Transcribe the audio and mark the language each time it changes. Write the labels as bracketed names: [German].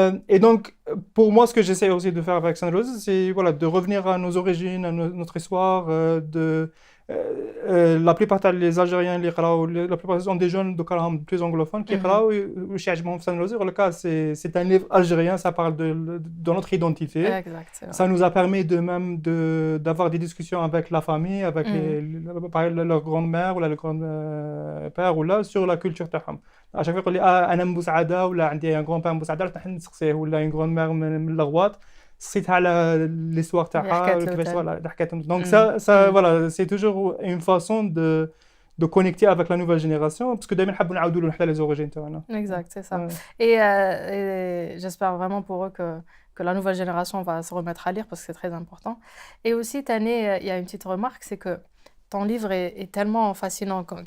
[French] Et donc pour moi, ce que j'essaie aussi de faire avec Sand Roses, c'est voilà, de revenir à nos origines, à notre histoire, la plupart des Algériens la plupart sont des jeunes plus anglophones qui le cas c'est un livre algérien, ça parle de notre identité. Exact, ça nous a permis de même d'avoir des discussions avec la famille, avec leur grand-mère ou le grand-père ou là sur la culture [Arabic] تاعهم. [French] À chaque fois qu'on dit [Arabic] انا من بوسعاده ولا عندي [French] un grand-père [Arabic] من بوسعاده نحن نسقسيه ولا [French] une grand-mère [Arabic] من الغواط صيت على l'histoire تاعها كيفاش ولا حكيتهم. [French] Donc ça voilà, c'est toujours une façon de connecter avec la nouvelle génération parce que [Arabic] دائما نحبوا نعاودوا له حتى [French] les origines [Arabic] تاعنا. [French] Exact, c'est ça. Et j'espère vraiment pour eux que la nouvelle génération va se remettre à lire parce que c'est très important. Et aussi Tani, il y a une petite remarque, c'est que ton livre est tellement fascinant.